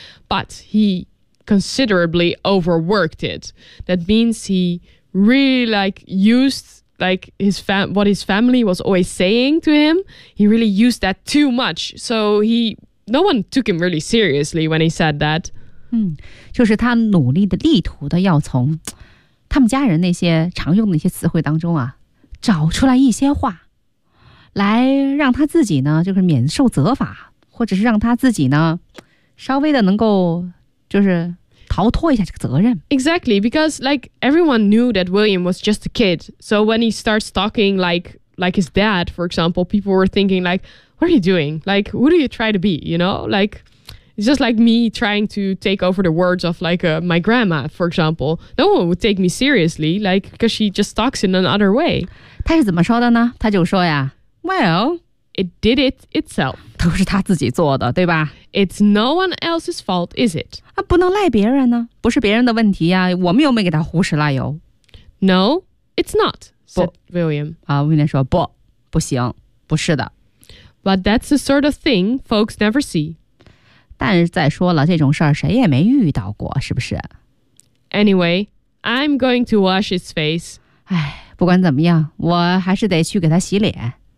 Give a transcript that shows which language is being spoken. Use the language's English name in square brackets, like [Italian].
[English] But he considerably overworked it. That means he really like used like what his family was always saying to him. He really used that too much. So he... No one took him really seriously when he said that. [Chinese] 就是他努力的力图的要从他们家人那些常用的一些词汇当中啊，找出来一些话，来让他自己呢，就是免受责罚，或者是让他自己呢，稍微的能够就是逃脱一下这个责任。 [English] Exactly, because like everyone knew that William was just a kid. So when he starts talking like his dad, for example, people were thinking like, what are you doing? Like, who do you try to be? You know, like... It's just like me trying to take over the words of like my grandma, for example. No one would take me seriously, like because she just talks in another way. [Chinese] 他是怎么说的呢？他就说呀 [English] ，Well, it did it itself. [Chinese] 都是他自己做的，对吧 [English] ？It's no one else's fault, is it? [Chinese] 啊，不能赖别人呢，不是别人的问题呀，我们又没给他胡吃赖油。 [English] No, it's not. Said William. [Chinese] 啊，William说不，不行，不是的。 [English] But that's the sort of thing folks never see. [Chinese] 但是再说了，这种事儿谁也没遇到过，是不是 [English] ？Anyway, I'm going to wash his face. [Chinese] 哎，不管怎么样，我还是得去给他洗脸。